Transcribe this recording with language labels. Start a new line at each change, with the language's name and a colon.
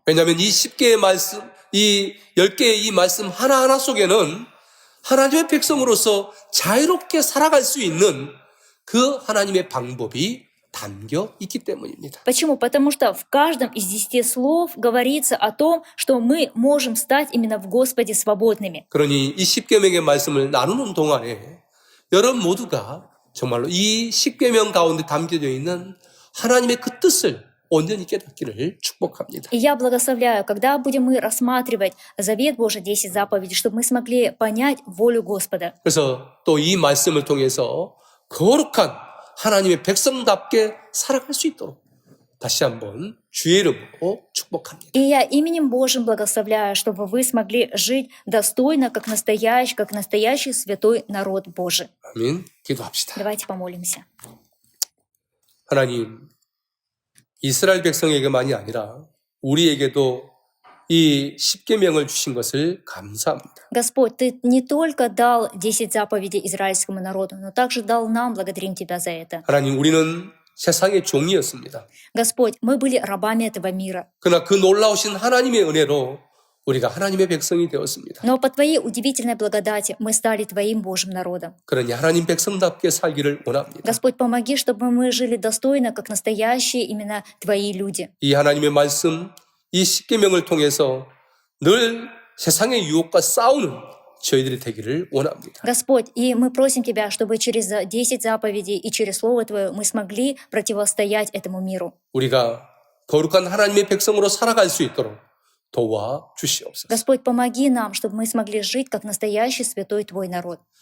Korean: 왜냐하면 이 10개의 말씀, 이 10개의 이 말씀 하나하나 속에는 하나님의 백성으로서 자유롭게 살아갈 수 있는 그 하나님의 방법이 담겨 있기 때문입니다.
Russian: Почему? Потому что в каждом из 10 слов говорится о том, что мы можем стать именно в Господе свободными.
Korean: 그러니 이 십계명의 말씀을 나누는 동안에 여러분 모두가 정말로 이 십계명 가운데 담겨져 있는 하나님의 그 뜻을 온전히 깨닫기를 축복합니다.
Russian: И я благословляю, когда будем мы рассматривать Завет Божий, 10 заповедей, чтобы мы смогли понять волю Господа.
Korean: 그래서 또 이 말씀을 통해서 거룩한 하나님의 백성답게 살아갈 수 있도록 다시 한번 주의 이름으로 축복합니다.
Russian: И я именем Божьим благословляю, чтобы вы смогли жить достойно, как настоящий святой народ Божий.
Korean: 아멘. 기도합시다.
Russian: Давайте помолимся.
Korean: 하나님, 이스라엘 백성에게만이 아니라 우리에게도 이 십계명을 주신 것을 감사합니다.
Russian: Господь, Ты не только дал 10 заповедей израильскому народу, но также дал нам, благодарим Тебя за это.
Korean: 하나님, 우리는 세상의 종이었습니다.
Russian: Господь, мы были рабами этого мира.
Korean: 그러나 그 놀라우신 하나님의 은혜로 우리가 하나님의 백성이 되었습니다.
Russian: Но по Твоей удивительной благодати мы стали Твоим Божьим народом.
Korean: 그러니 하나님 백성답게 살기를 원합니다.
Russian: Господь, помоги, чтобы мы жили достойно, как настоящие именно Твои люди.
Korean: 이 하나님의 말씀, 이 십계명을 통해서 늘 세상의 유혹과 싸우는 저희들이 되기를 원합니다.
Russian: Господь, и мы просим Тебя, чтобы через 10 заповедей и через Слово Твое мы смогли противостоять этому миру.
Korean: 우리가 거룩한 하나님의 백성으로 살아갈 수 있도록 도와주시옵소서.
Russian: Господь, помоги нам, чтобы мы смогли жить, как настоящий святой Твой народ.